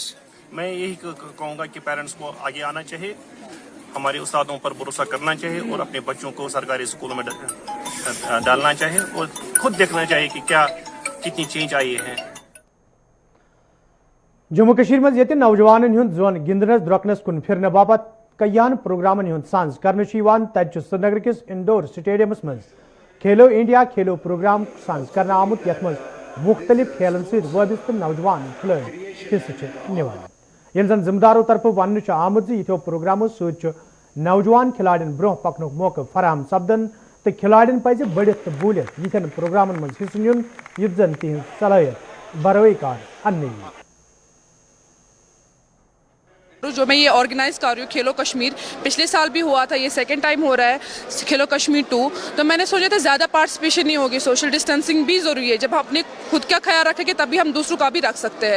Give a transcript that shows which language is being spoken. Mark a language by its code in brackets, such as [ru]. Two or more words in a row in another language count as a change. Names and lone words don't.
[hi] मैं यही कहूँगा कि पेरेंट्स को आगे आना चाहिए, हमारे उस्तादों पर भरोसा करना चाहिए और अपने बच्चों को सरकारी स्कूलों में डालना चाहिए और खुद देखना चाहिए कि क्या कितनी चेंज आई है। [ks] जम्मू कश्मीर में ये नौजवान हुंद जोन गिंदनस द्रकनस कुन फिरने बापत कईयान प्रोग्रामन हुंद सांझ करने तत श्रीनगर किस इंडोर स्टेडियमस मज खेलो इंडिया खेलो प्रोग्राम सांझ करने आमुत यथ मज मुख्तलिफ खेलन सत वाबस्त नौजवान खिलाड़ी हिस्से निवान ये जन जिम्मेदारों तरफ वन आमुत यथो प्रोग्रामों सत नौजवान खिलाड़ियों ब्रोह पकन मौके फराहम सपदन तो खिलाड़ियों पज बढ़ित तो बूलित यथन प्रोग्रामन मज हिस्से नुन युत जन तिहज सलाहियत बरवे कार अन्य [hi] जो मैं ये ऑर्गेनाइज कर रही हूँ खेलो कश्मीर, पिछले साल भी हुआ था, ये [en] second time [hi] हो रहा है खेलो कश्मीर 2। तो मैंने सोचा था ज़्यादा पार्टिसिपेशन नहीं होगी, [en] social distancing [hi] भी ज़रूरी है, जब हम अपने खुद का ख्याल रखेंगे तभी हम दूसरों का भी रख सकते हैं।